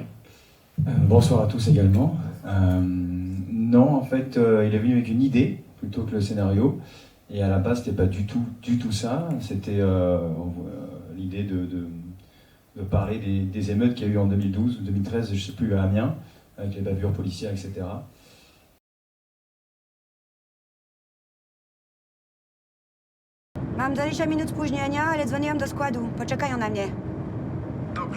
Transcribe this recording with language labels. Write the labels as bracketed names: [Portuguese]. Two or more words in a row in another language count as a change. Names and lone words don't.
[French] Bonsoir à tous également. Non, en fait, il est venu avec une idée plutôt que le scénario. Et à la base, c'était pas du tout ça. C'était l'idée de parler des émeutes qu'il y a eu en 2012 ou 2013, je sais plus, à Amiens, avec les bavures policières, etc. [Polish] Mam 20 minut spóźnienia, ale dzwoniłam do składu. Poczekają na mnie. Dobrze.